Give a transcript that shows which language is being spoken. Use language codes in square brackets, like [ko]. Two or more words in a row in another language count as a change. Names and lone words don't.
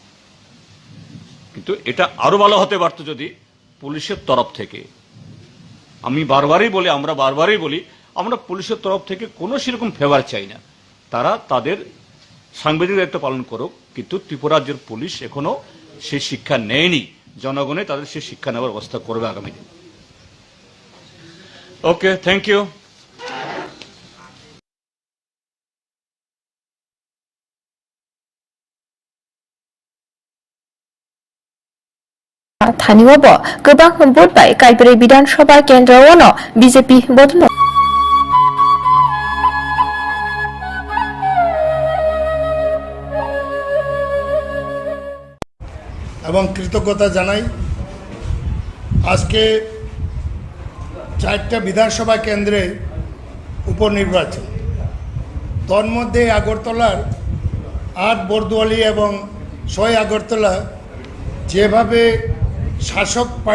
[bn] কিন্তু এটা আরো ভালো হতে পারত যদি পুলিশের তরফ থেকে, আমি বারবারই বলি, আমরা বারবারই বলি, আমরা পুলিশের তরফ থেকে কোনো সেরকম ফেভার চাই না, তারা তাদের সাংবিধানিক দায়িত্ব পালন করুক। কিন্তু ত্রিপুরা রাজ্যের পুলিশ এখনো সেই শিক্ষা নেয়নি, জনগণে তাদের সেই শিক্ষা নেওয়ার ব্যবস্থা করবে আগামী দিন। [en] Okay, thank you. [brx] थानिवाबो गोबां बुधबार काइब्रै विधानसभा केन्द्रआवनो बीजेपी बदनो [bn] এবং কৃতজ্ঞতা জানাই। আজকে 4টা বিধানসভা কেন্দ্রে উপনির্বাচন, তন্মধ্যে আগরতলার 8 বরদুয়ালি এবং 6 আগরতলা যেভাবে শাসক